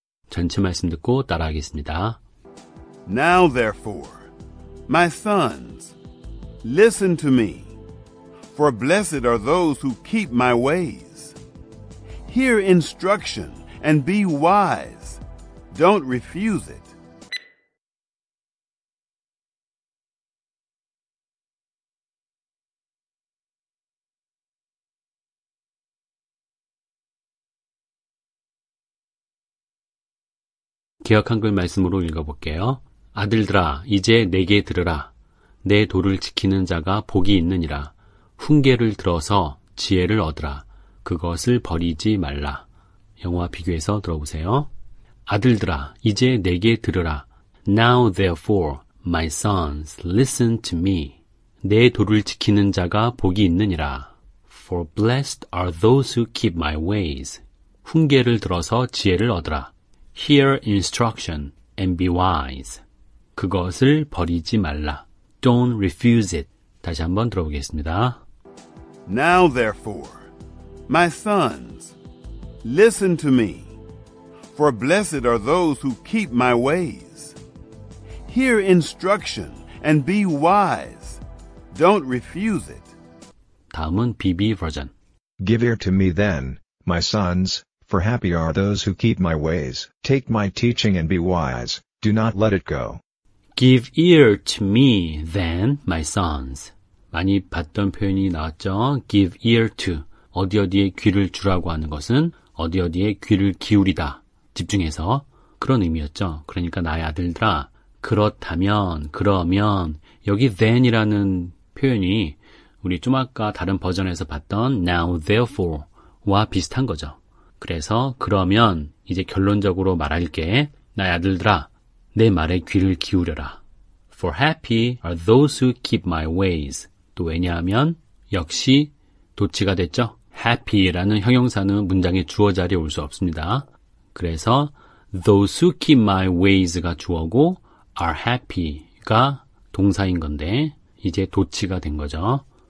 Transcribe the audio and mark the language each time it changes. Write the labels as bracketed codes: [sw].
[ko] 전체 말씀 듣고 따라하겠습니다. [en] Now therefore, my sons, listen to me. For blessed are those who keep my ways. Hear instruction and be wise. Don't refuse it. [ko] 개역 한글 말씀으로 읽어볼게요. 아들들아, 이제 내게 들으라. 내 도를 지키는 자가 복이 있느니라. 훈계를 들어서 지혜를 얻으라. 그것을 버리지 말라. 영어와 비교해서 들어보세요. 아들들아, 이제 내게 들으라. [en] Now therefore, my sons, listen to me. [ko] 내 도를 지키는 자가 복이 있느니라. [en] For blessed are those who keep my ways. [ko] 훈계를 들어서 지혜를 얻으라. [en] Hear instruction and be wise. [ko] 그것을 버리지 말라. [en] Don't refuse it. [ko] 다시 한번 들어보겠습니다. [en] Now therefore, my sons, listen to me. For blessed are those who keep my ways. Hear instruction and be wise. Don't refuse it. [ko] 다음은 BB 버전. [en] Give ear to me then, my sons, for happy are those who keep my ways. Take my teaching and be wise. Do not let it go. Give ear to me then, my sons. [ko] 많이 봤던 표현이 나왔죠. [en] Give ear to. [ko] 어디어디에 귀를 주라고 하는 것은 어디어디에 귀를 기울이다. 집중해서. 그런 의미였죠. 그러니까 나의 아들들아, 그렇다면, 그러면, 여기 then이라는 표현이 우리 좀 아까 다른 버전에서 봤던 [en] now therefore [ko] 와 비슷한 거죠. 그래서 그러면 이제 결론적으로 말할게. 나의 아들들아, 내 말에 귀를 기울여라. [en] For happy are those who keep my ways. [ko] 또 왜냐하면 역시 도치가 됐죠. happy라는 형용사는 문장의 주어 자리에 올 수 없습니다. 그래서 [en] those who keep my ways [ko] 가 주어고 [en] are happy [ko] 가 동사인 건데 이제 도치가 된 거죠.